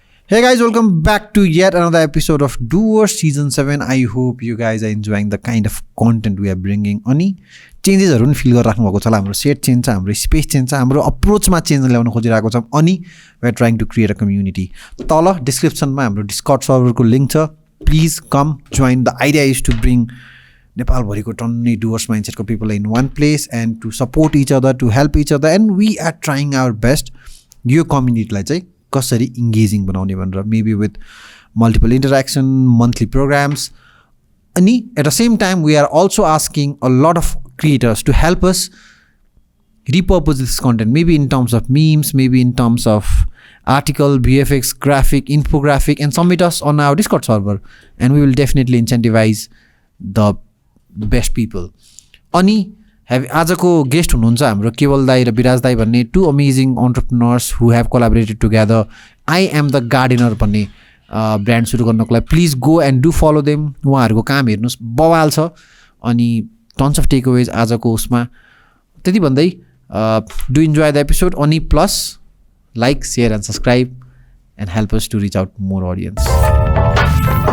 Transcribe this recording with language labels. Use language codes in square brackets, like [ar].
[en] Hey guys, welcome back to yet another episode of Doers Season 7. I hope you guys are enjoying the kind of content we are bringing. [ne] Ani changes haru ni feel गरिराख्नु भएको छ होला. हाम्रो set change छ, हाम्रो space change छ, हाम्रो अप्रोचमा change ल्याउन खोजिरहेको छौं. [en] अनि we are trying to create a community. [ne] तल डिस्क्रिप्सनमा हाम्रो डिस्कर्ड सर्भरको लिंक छ. [en] Please come join. The idea is to bring Nepal [ne] bhariko tonni [en] doers mindset ko people in one place and to support each other, to help each other, and we are trying our best [ne] यो community lai chai कसरी engaging बनाउने भनेर, [en] maybe with multiple interaction, monthly programs. अनि at the same time we are also asking a lot of creators to help us repurpose this content, maybe in terms of memes, maybe in terms of article, VFX, graphic, infographic, and submit us on our Discord server, and we will definitely incentivize the best people. [ne] अनि आजको guest हुनुहुन्छ हाम्रो केवल दाई र विराज दाई भन्ने [en] Two amazing entrepreneurs who have collaborated together. I Am The Gardener [ne] भन्ने ब्रान्ड सुरु गर्नको लागि [en] Please go and do follow them. [ne] उहाँहरूको काम हेर्नुहोस्, बवाल छ. अनि [en] tons of takeaways [ne] आजको उसमा. त्यति भन्दै [en] Do enjoy the episode. अनि plus like, share and subscribe and help us to reach out more audience.